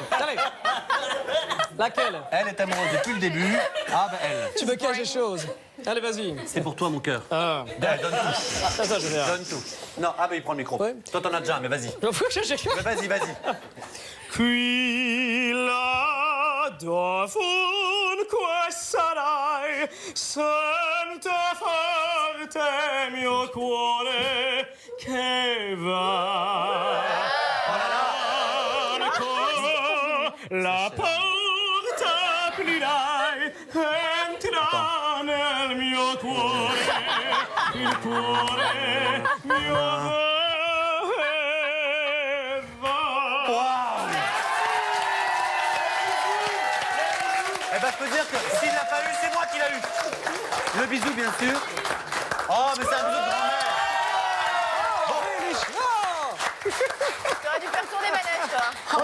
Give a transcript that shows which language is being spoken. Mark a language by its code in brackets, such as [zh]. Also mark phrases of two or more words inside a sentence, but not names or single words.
[fr] Allez. Laquelle? Elle est amoureuse depuis le début. Ah, bah elle. Tu veux cacher chose? Allez, vas-y. C'est pour toi, mon cœur. Ah. Donne tout. Ça, je vais. Donne tout. Non, ah, bah il prend le micro. Ouais. Toi, t'en as déjà un, mais vas-y. Mais vas-y, vas-y. [it] Qui la dovunque sarai, sente forte mio cuore che va. La porta aprirai, entra nel mio cuore, il cuore mio [fr] Eh ben, je peux dire que s'il l'a pas eu, c'est moi qui l'ai eu. Le bisou, bien sûr. Oh, mais c'est un bisou de grand-mère. T'aurais dû faire tourner manège, toi.